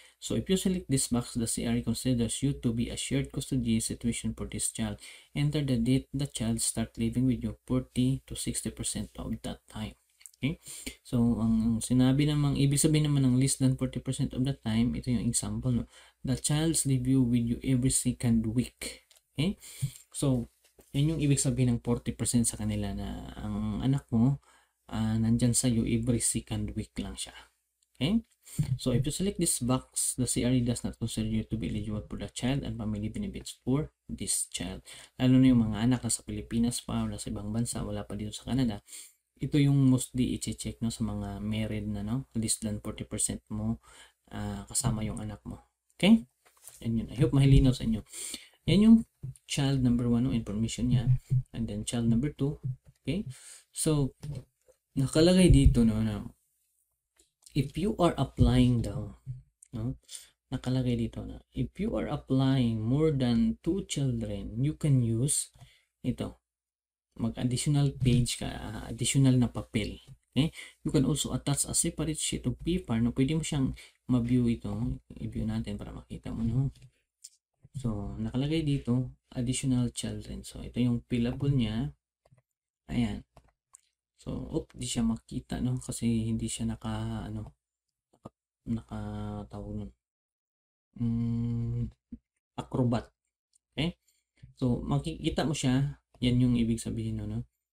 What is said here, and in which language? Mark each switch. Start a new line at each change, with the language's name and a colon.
English: So, if you select this box, the CRE considers you to be a shared custody situation for this child. Enter the date the child start living with you 40 to 60% of that time. Okay?
Filipino: So, ang sinabi namang, ibig sabihin naman ng less than 40% of the time, ito yung example, no?
English: The child's live with you every second week. Okay?
Filipino: So, yun yung ibig sabihin ng 40% sa kanila na ang anak mo, nandyan sa iyo every second week lang siya.
English: Okay? So, if you select this box, the CRE does not consider you to be eligible for the child and family benefits for this child.
Filipino: Lalo na yung mga anak na sa Pilipinas pa o sa ibang bansa, wala pa dito sa Canada. Ito yung mostly i-check, no, sa mga married na, no, less than 40% mo kasama yung anak mo. Okay? And yun. I hope mahilinaw sa inyo. Yan yung child number 1 ng information niya. And then child number 2. Okay? So, nakalagay dito no, na if you are applying daw, no? Nakalagay dito na
English: if you are applying more than 2 children, you can use ito.
Filipino: Mag-additional page ka, additional na papel. Okay?
English: You can also attach a separate sheet of paper no,
Filipino: pwede mo siyang ma-view ito. I-view natin para makita mo no. So, nakalagay dito additional children. So, ito yung fillable niya. Ayan. So, di siya makita no kasi hindi siya nakatawag nun. Acrobat. Okay? So, makikita mo siya. Yan yung ibig sabihin no.